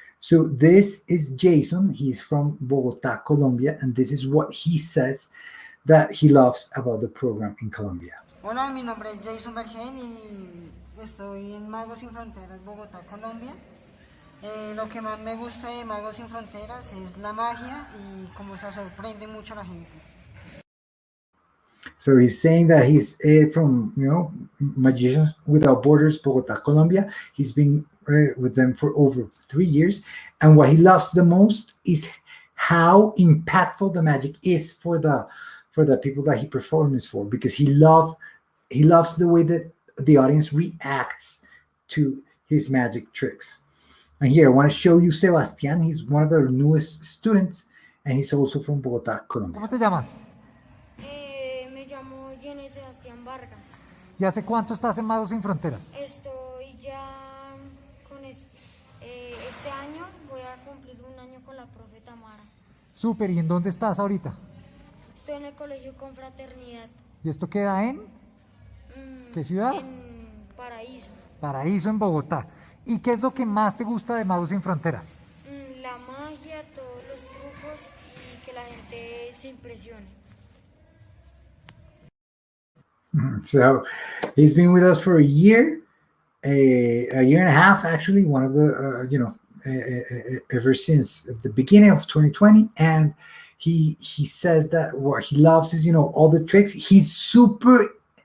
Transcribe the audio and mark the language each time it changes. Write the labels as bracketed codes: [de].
[en] So this is Jason. He's from Bogotá, Colombia, and this is what he says that he loves about the program in Colombia. [es] Hola, mi nombre es Jason Vergen y estoy en Magos Sin Fronteras, Bogotá, Colombia. Lo que más me gusta de Magos Sin Fronteras es la magia y cómo se sorprende mucho la gente. [en] So he's saying that he's from, Magicians Without Borders, Bogotá, Colombia. He's been with them for over 3 years. And what he loves the most is how impactful the magic is for the people that he performs for, because he loves the way that the audience reacts to his magic tricks. And here, I want to show you Sebastián. He's one of the newest students, and he's also from Bogotá, Colombia. [es] ¿Cómo te llamas? Me llamo Jenny Sebastián Vargas. ¿Y hace cuánto estás en Magos Sin Fronteras? Estoy ya con este año, voy a cumplir un año con la profe Tamara. Súper, ¿y en dónde estás ahorita? Estoy en el colegio Confraternidad. ¿Y esto queda en? ¿Qué ciudad? En Paraíso. Paraíso, en Bogotá. ¿Y qué es lo que más te gusta de Magos Sin Fronteras? La magia, todos los trucos y que la gente se impresione. [en] So he's been with us for a year and a half, actually, one of the, ever since the beginning of 2020. And he says that what he loves is, all the tricks. He's super,